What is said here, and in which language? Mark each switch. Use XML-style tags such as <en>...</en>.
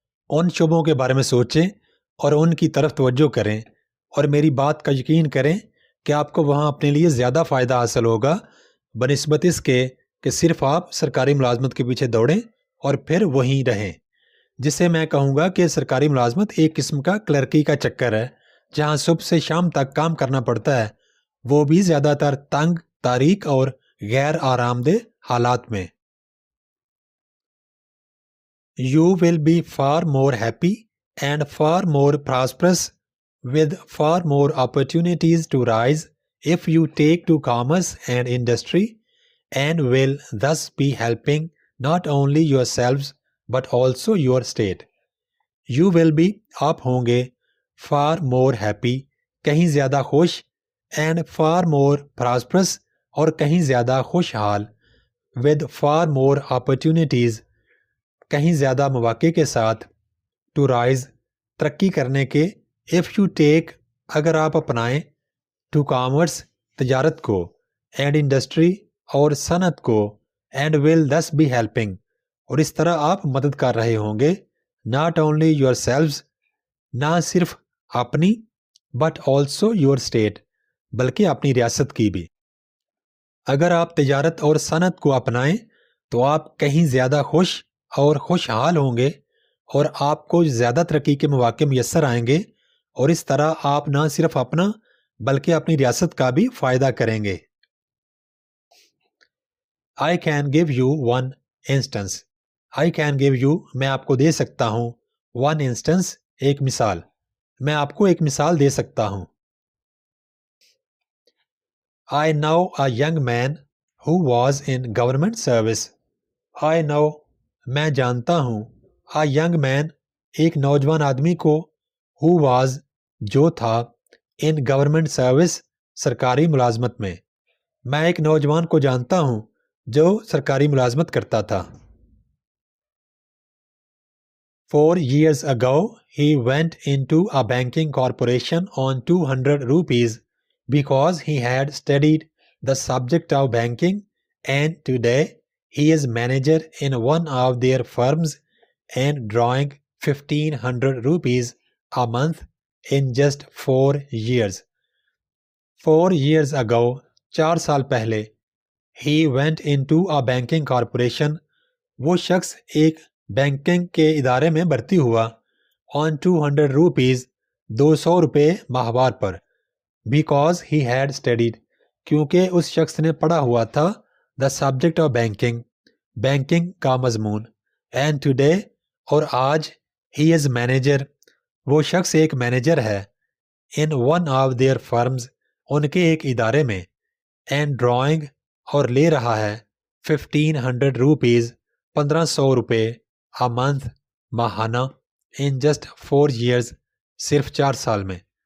<ur>ان شعبوں کے بارے میں سوچیں اور ان کی طرف توجہ کریں اور میری بات کا یقین کریں کہ آپ کو وہاں اپنے لیے زیادہ فائدہ حاصل ہوگا بنسبت اس کے کہ صرف آپ سرکاری ملازمت کے پیچھے دوڑیں اور پھر وہیں رہیں، جسے میں کہوں گا کہ سرکاری ملازمت ایک قسم کا کلرکی کا چکر ہے جہاں صبح سے شام تک کام کرنا پڑتا ہے، وہ بھی زیادہ تر تنگ، تاریک اور غیر آرام دہ حالات میں.</ur> <en>You will be far more happy and far more prosperous with far more opportunities to rise if you take to commerce and industry and will thus be helping not only yourselves but also your state. You will be</en> <ur>آپ ہوں گے</ur> <en>far more happy</en> <ur>کہیں زیادہ خوش</ur> <en>and far more prosperous</en> <ur>اور کہیں زیادہ خوشحال</ur> <en>with far more opportunities</en> <ur>کہیں زیادہ مواقع کے ساتھ</ur> <en>to rise</en> <ur>ترقی کرنے کے</ur> <en>if you take</en> <ur>اگر آپ اپنائیں</ur> <en>to commerce</en> <ur>تجارت کو</ur> <en>and industry</en> <ur>اور صنعت کو</ur> <en>and will thus be helping</en> <ur>اور اس طرح آپ مدد کر رہے ہوں گے</ur> <en>not only yourselves</en> <ur>نہ صرف اپنی</ur> <en>but also your state</en> <ur>بلکہ اپنی ریاست کی بھی. اگر آپ تجارت اور صنعت کو اپنائیں تو آپ کہیں زیادہ خوش اور خوشحال ہوں گے اور آپ کو زیادہ ترقی کے مواقع میسر آئیں گے اور اس طرح آپ نہ صرف اپنا بلکہ اپنی ریاست کا بھی فائدہ کریں گے.</ur> <en>I can give you one instance. I can give you</en> <ur>میں آپ کو دے سکتا ہوں</ur> <en>one instance</en> <ur>ایک مثال. میں آپ کو ایک مثال دے سکتا ہوں.</ur> <en>I know a young man who was in government service. I know</en> <ur>میں جانتا ہوں</ur> <en>a young man</en> <ur>ایک نوجوان آدمی کو</ur> <en>who was</en> <ur>جو تھا</ur> <en>in government service</en> <ur>سرکاری ملازمت میں. میں ایک نوجوان کو جانتا ہوں جو سرکاری ملازمت کرتا تھا.</ur> <en>4 years ago he went into a banking corporation on 200 rupees because he had studied the subject of banking and today he is manager in one of their firms and drawing 1500 rupees a month in just 4 years. 4 years ago</en> <ur>4 سال پہلے</ur> <en>he went into a banking corporation</en> <ur>وہ شخص ایک banking کے ادارے میں بھرتی ہوا</ur> <en>on 200 rupees</en> <ur>200 روپے ماہوار پر</ur> <en>because he had studied</en> <ur>کیونکہ اس شخص نے پڑھا ہوا تھا</ur> <en>the subject of banking</en> <ur>banking کا مضمون</ur> <en>and today</en> <ur>اور آج</ur> <en>he is manager</en> <ur>وہ شخص ایک مینیجر ہے</ur> <en>in one of their firms</en> <ur>ان کے ایک ادارے میں</ur> <en>and drawing</en> <ur>اور لے رہا ہے</ur> <en>1500 rupees</en> <ur>1500 روپے</ur> <en>a month</en> <ur>ماہانہ</ur> <en>in just 4 years</en> <ur>صرف 4 سال میں.</ur>